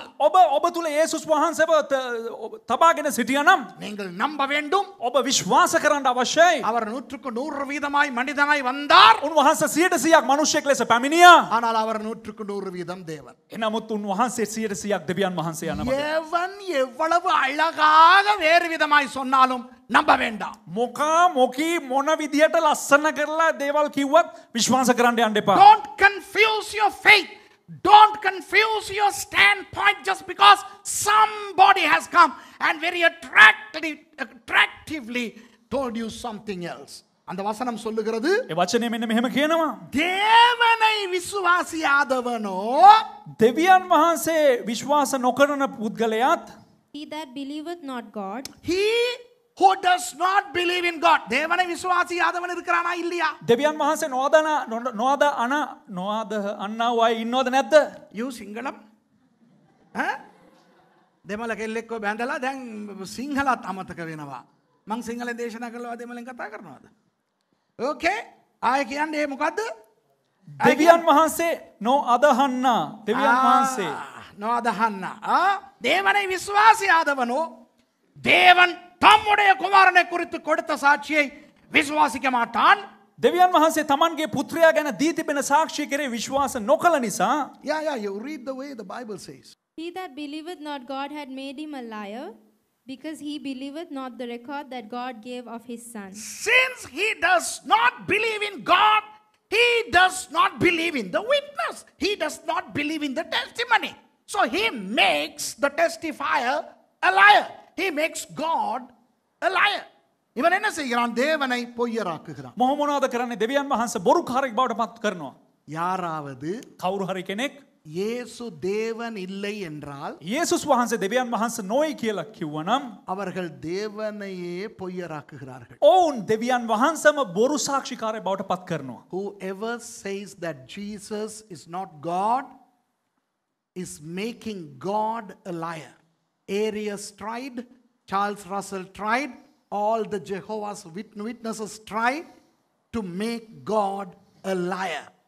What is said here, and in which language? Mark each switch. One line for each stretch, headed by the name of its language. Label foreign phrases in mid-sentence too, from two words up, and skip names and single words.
Sinhala: ඔබ තුල යේසුස් වහන්සේව තබාගෙන සිටියානම්
Tamil: நீங்கள் நம்ப வேண்டும்.
Sinhala: ඔබ විශ්වාස කරන්න අවශ්‍යයි.
Tamil: அவர் 100% மனிதனாய் வந்தார்.
Sinhala: උන්වහන්සේ 100%ක් මිනිසෙක් ලෙස පැමිණියා.
Tamil: ஆனால் அவர் 100% தேவன்.
Sinhala: එනමුත් උන්වහන්සේ 100%ක් දෙවියන් වහන්සේ යනවා.
Tamil: எவன் எவ்வளவு அழகாக வேறு விதமாய் சொன்னாலும் நம்ப வேண்டாம்.
Sinhala: මොකා මොකී මොන විදියට ලස්සන කරලා දේවල් කිව්වත් විශ්වාස කරන්න යන්න එපා.
English: Don't confuse your faith. Don't confuse your standpoint just because somebody has come and very attractively told you something else.
Tamil: அந்த வசனம் சொல்லுகிறது
Sinhala: ඒ වචනේ මෙන්න මෙහෙම කියනවා.
Tamil: தேவனை விசுவாசியாதவனோ
Sinhala: දෙවියන් වහන්සේ විශ්වාස නොකරන පුද්ගලයාත්
English: He that believeth not God, he who does not believe in God.
Tamil: தேவனை விசுவாசியாதவன் இருக்கிறானா இல்லையா?
Sinhala: දෙවියන් වහන්සේ නොවද අන්නව අය ඉන්නවද නැද්ද? You සිංහලම්? දෙමළ කෙල්ලෙක්ව බැඳලා දැන් සිංහලත් අමතක වෙනවා. මං සිංහල දේශනා කළා දෙමළෙන් කතා කරනවාද? Okay. ආයෙ කියන්නේ මොකද්ද? දෙවියන් වහන්සේ නොඅදහන්න. දෙවියන් වහන්සේ නොඅදහන්න.
Tamil: தேவனை விசுவாசியாதவனோ தேவன் தம்முடைய குமாரனை குறித்து கொடுத்த சாட்சியை விசுவாசிக்க மாட்டான்.
Sinhala: දෙවියන් වහන්සේ තමන්ගේ පුත්‍රයා ගැන දී තිබෙන සාක්ෂිය කෙරේ විශ්වාස නොකළ නිසා
English: Yeah, you read the way the Bible says. he that believeth not God had made him a liar, because he believeth not the record that God gave of his Son. Since he does not believe in God, he does not believe in the witness. He does not believe in the testimony. So he makes the testifier a liar. He makes God a liar.
Tamil: இவன் என்ன செய்கிறான்? தேவனை பொய்யராக்குகிறான்.
Sinhala: මොහොමනවාද කරන්නේ? දෙවියන් වහන්සේ බොරුකාරයෙක් බවට පත් කරනවා.
Tamil: யாராவது
Sinhala: කවුරු හරි කෙනෙක්
Tamil: இயேசு தேவன் இல்லை என்றால்
Sinhala: යේසුස් වහන්සේ දෙවියන් වහන්සේ නොයි කියලා කිව්වනම්
Tamil: அவர்கள் தேவனையே பொய்யராக்குகிறார்கள்.
Sinhala: ඔවුන් දෙවියන් වහන්සේම බොරු සාක්ෂිකාරයෙක් බවට පත් කරනවා.
English: Whoever says that Jesus is not God is making God a liar. Arius tried, Charles Russell tried, all the Jehovah's Witnesses tried to make God a liar.